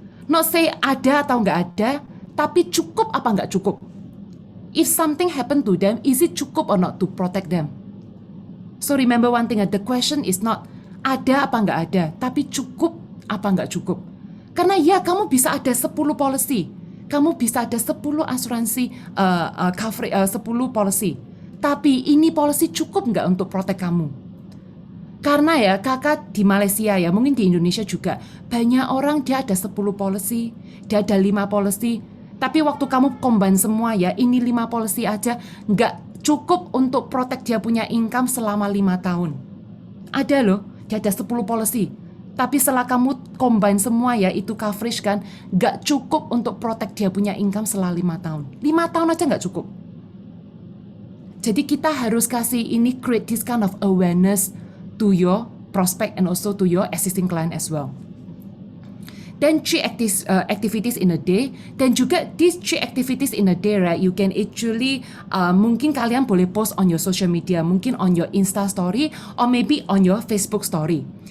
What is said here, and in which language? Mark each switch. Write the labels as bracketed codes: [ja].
[id] Not say ada atau nggak ada, tapi cukup apa nggak cukup. [en] If something happen to them, is it cukup or not to protect them? So remember one thing, the question is not [id] ada apa nggak ada, tapi cukup apa nggak cukup. Karena ya kamu bisa ada 10 policy, kamu bisa ada 10 asuransi coverage, 10 policy, tapi ini policy cukup nggak untuk protect kamu? Karena ya kakak di Malaysia ya, mungkin di Indonesia juga, banyak orang dia ada 10 policy, dia ada 5 policy, tapi waktu kamu combine semua ya, ini 5 policy aja nggak cukup untuk protect dia punya income selama 5 tahun. Ada loh, dia ada 10 policy, tapi setelah kamu combine semua ya, itu coverage kan, nggak cukup untuk protect dia punya income selama 5 tahun. 5 tahun aja nggak cukup. Jadi kita harus kasih ini, [en] create this kind of awareness to your prospect and also to your existing client as well. Then 3 activities in a day. [id] Dan juga [en] these 3 activities in a day, right? You can actually [id] mungkin kalian boleh [en] post on your social media, mungkin on your Insta story or maybe on your Facebook story.